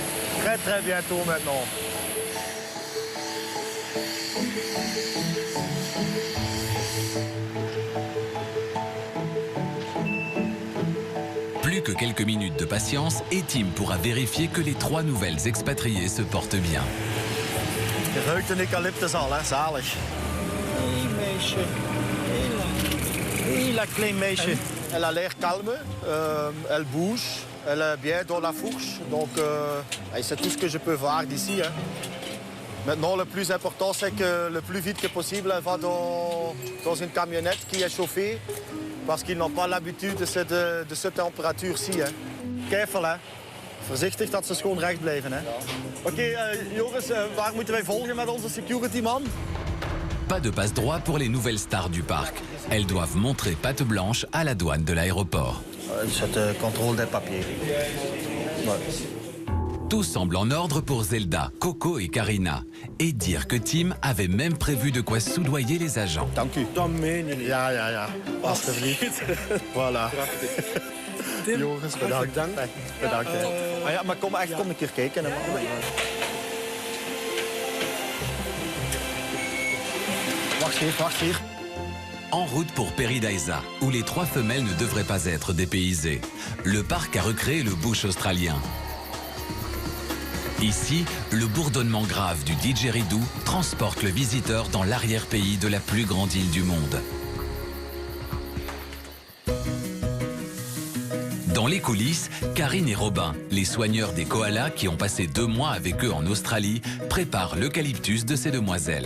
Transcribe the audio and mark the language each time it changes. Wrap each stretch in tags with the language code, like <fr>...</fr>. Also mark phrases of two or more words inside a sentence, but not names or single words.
<fr>Très bientôt maintenant. Plus que quelques minutes de patience et Tim pourra vérifier que les 3 nouvelles expatriées se portent bien.</fr> <nl>Je ruikt een eucalyptus al, hè? Zalig. Hé, meisje. Hé, la klein meisje.</nl> <fr>Elle a l'air calme, elle bouge, elle est bien dans la fourche. Donc, c'est tout ce que je peux voir d'ici. Hein. Maintenant, le plus important, c'est que le plus vite que possible, elle va dans une camionnette qui est chauffée. Parce qu'ils n'ont pas l'habitude de cette température-ci. Hein.</fr> <nl>Careful, hè. Voorzichtig dat ze schoon recht blijven. Hè. Oké, jongens, waar moeten wij volgen met onze</nl> <en>security man?</en> <fr>Pas de passe-droit pour les nouvelles stars du parc. Elles doivent montrer patte blanche à la douane de l'aéroport. C'est contrôle des papiers. Ouais. Tout semble en ordre pour Zelda, Coco et Karina. Et dire que Tim avait même prévu de quoi soudoyer les agents.</fr> <nl>Dank u. Dat meen je niet. Ja. Alsjeblieft. Voilà. Tim, jongens, bedankt. Bedankt. Ja, maar kom een keer kijken. Hè. Wacht hier.</nl> <fr>En route pour Peridaisa, où les 3 femelles ne devraient pas être dépaysées. Le parc a recréé le bush australien. Ici, le bourdonnement grave du didgeridoo transporte le visiteur dans l'arrière-pays de la plus grande île du monde. Dans les coulisses, Karine et Robin, les soigneurs des koalas qui ont passé 2 mois avec eux en Australie, préparent l'eucalyptus de ces demoiselles.</fr>